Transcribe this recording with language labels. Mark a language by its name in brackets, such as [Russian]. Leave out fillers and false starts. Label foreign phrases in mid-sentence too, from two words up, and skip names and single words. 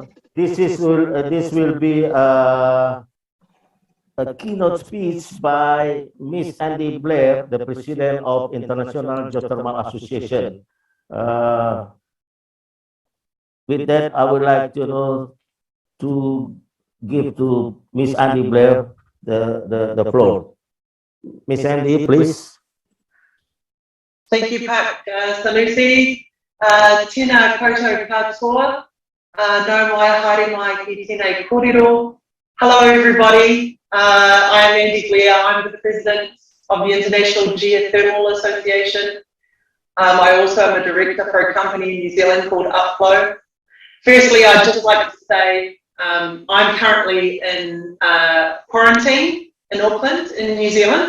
[English] This will be a keynote speech by Miss Andy Blair, the President of International Geothermal Association. With that, I would like to give to Miss Andy Blair the floor. Miss Andy, please. Thank you, Pak Sanusi. [Māori] Tēnā koutou katoa. Nau mai haere mai ki tēnei kōrero. [English] Hello, everybody. I'm Andy Blair. I'm the president of the International Geothermal Association. I also am a director for a company in New Zealand called Upflow. Firstly, I'd just like to say I'm currently in quarantine in Auckland, in New Zealand.